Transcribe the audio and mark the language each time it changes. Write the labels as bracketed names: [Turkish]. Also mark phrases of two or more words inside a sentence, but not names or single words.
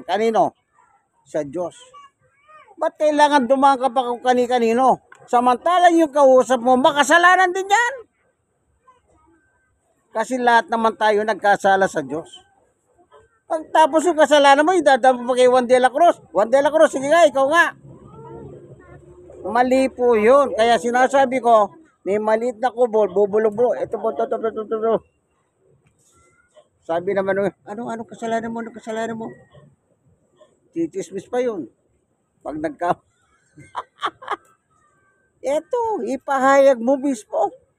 [Filipino] Kanino? Sa Diyos. Ba't kailangan dumaan ka pa kung kani-kanino? Samantalang yung kausap mo, makasalanan din yan. Kasi lahat naman tayo nagkasala sa Diyos. Pagtapos yung kasalanan mo, idadaan mo pa kay Juan de la Cruz. Juan de la Cruz, sige nga, ikaw nga. Mali po yun. Kaya sinasabi ko, may maliit na kubol, bubulong-bulong. Ito po, ito. Sabi naman, ano kasalanan mo, Titismis pa yun. Pag Ito, ipahayag mo mismo.